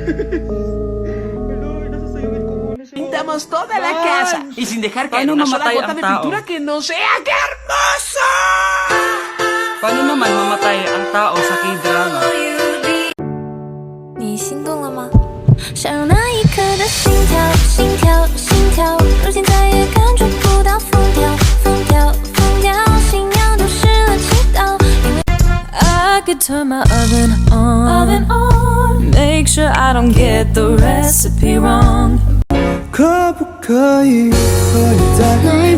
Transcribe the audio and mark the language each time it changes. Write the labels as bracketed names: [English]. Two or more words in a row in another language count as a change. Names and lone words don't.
[Filipino] Hello, nasasayungin ko muna siya. [Spanish] Pintamos toda la casa y sin dejar caer una sola gota de pintura que no sea ¡qué hermoso! [Filipino] Paano naman mamatay ang tao sa K-drama? [Chinese] 你心动了吗？想让那一刻的心跳，心跳，心跳，如今再也感觉不到疯掉，疯掉，疯掉，信仰丢失了祈祷。 [English] 因为 I could turn my oven on, make sure I don't get the recipe wrong. [Chinese] 可不可以和你在